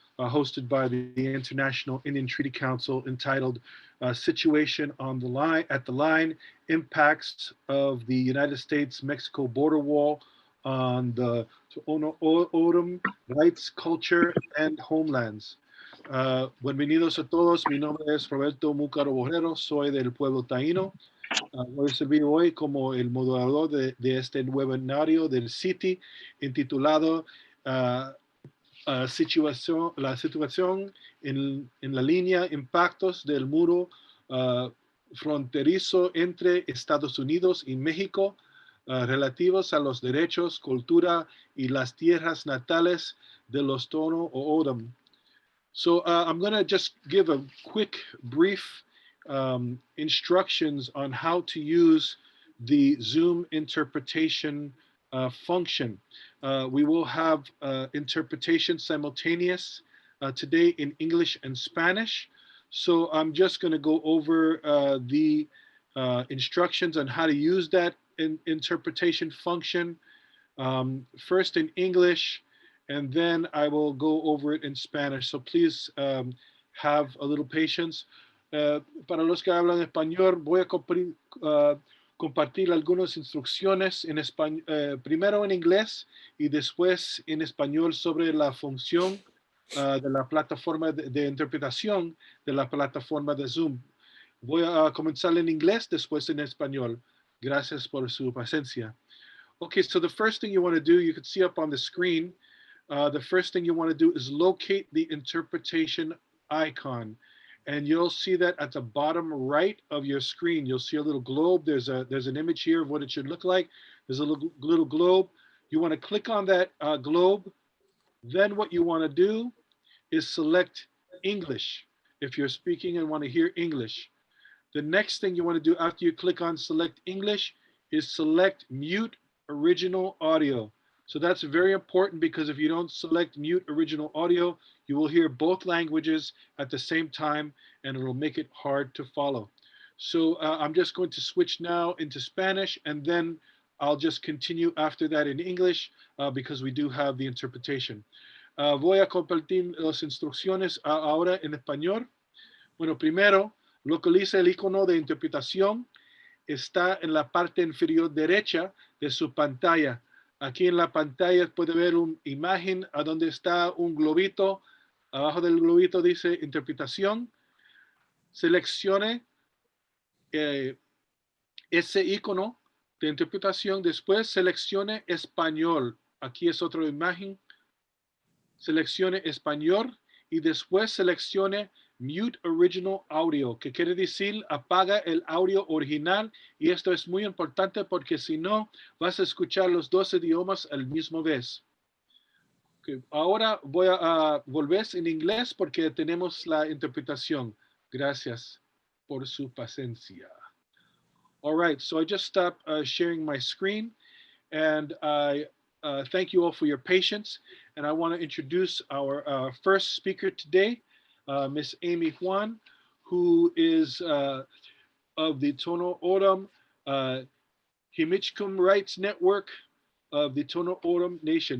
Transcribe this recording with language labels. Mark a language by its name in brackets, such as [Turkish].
[English] hosted by the International Indian Treaty Council, entitled Situation on the Line, at the Line, Impacts of the United States-Mexico Border Wall on the Tohono Rights, Culture, and Homelands. [Spanish] Bienvenidos a todos, mi nombre es Roberto Múcaro Borrero, soy del pueblo taíno. Voy a servir hoy como el moderador de este webinario del CITI intitulado la situación en la línea impactos del muro fronterizo entre Estados Unidos y México relativos a los derechos, cultura y las tierras natales de los Tohono O'odham. [English] So I'm going to just give a quick, brief instructions on how to use the Zoom interpretation function. We will have interpretation simultaneous today in English and Spanish. So I'm just going to go over the instructions on how to use that interpretation function, first in English, and then I will go over it in Spanish. So please have a little patience. [Spanish] Para los que hablan español, voy a compartir algunas instrucciones en español, primero en inglés y después en español sobre la función de la plataforma de interpretación de la plataforma de Zoom. Voy a comenzar en inglés, después en español. Gracias por su paciencia. [English] Okay, so the first thing you want to do, you can see up on the screen, the first thing you want to do is locate the interpretation icon. And you'll see that at the bottom right of your screen. You'll see a little globe. There's an image here of what it should look like. There's a little globe. You want to click on that globe. Then what you want to do is select English if you're speaking and want to hear English. The next thing you want to do after you click on select English is select mute original audio. So that's very important, because if you don't select mute original audio, you will hear both languages at the same time, and it'll make it hard to follow. So I'm just going to switch now into Spanish, and then I'll just continue after that in English, because we do have the interpretation. [Spanish] Voy a compartir las instrucciones ahora en español. Bueno, primero, localiza el icono de interpretación. Está en la parte inferior derecha de su pantalla. Aquí en la pantalla puede ver una imagen a donde está un globito. Abajo del globito dice interpretación. Seleccione ese icono de interpretación. Después seleccione español. Aquí es otra imagen. Seleccione español y después seleccione [English] Mute Original Audio, [Spanish] que quiere decir apaga el audio original, y esto es muy importante porque si no vas a escuchar los dos idiomas al mismo vez. Okay. Ahora voy a volver en inglés porque tenemos la interpretación. Gracias por su paciencia. [English] All right, so I just stopped sharing my screen, and I thank you all for your patience. And I want to introduce our first speaker today, Miss Amy Juan, who is of the Tohono O'odham Hemajkam Rights Network of the Tohono O'odham Nation.